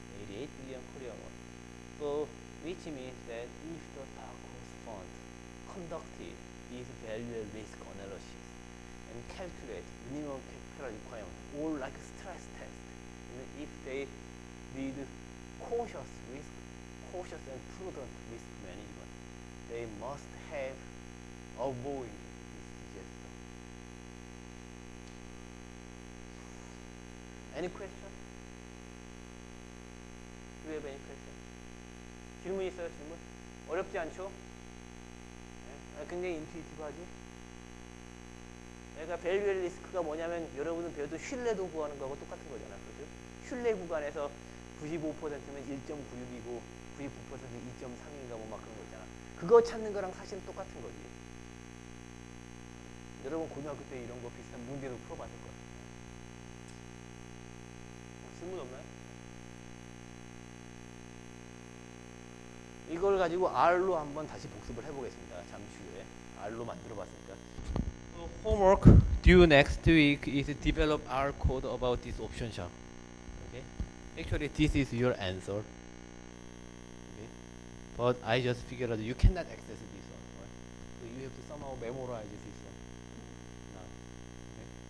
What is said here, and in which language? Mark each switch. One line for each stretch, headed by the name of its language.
English: 88 billion Korean won. So, which means that if the dark horse fund conducted this value risk analysis and calculate minimum capital requirement or like a stress test, and if they did cautious and prudent risk management, they must have avoided this disaster. Any question? Do you have any question?
Korean: 질문 있어요, 질문? 어렵지 않죠? 네? 굉장히 인투이티브하지? 그러니까 밸류 리스크가 뭐냐면 여러분은 배워도 신뢰도 구하는 거하고 똑같은 거잖아. 그렇죠? 신뢰 구간에서 95%면 1.96이고 99%는 2.3인가 뭐 막 그런 거 있잖아. 그거 찾는 거랑 사실은 똑같은 거지. 여러분 고등학교 때 이런 거 비슷한 문제도 풀어봤을 거야. 질문 없나요? 이걸 가지고 R로 한번 다시 복습을 해보겠습니다. 잠시 후에 R로 만들어봤으니까.
English: Homework due next week is develop R code about this option shop. Okay. Actually, this is your answer. Okay. But I just figured out you cannot access this one. Right? So you have to somehow memorize this one. Now. Okay.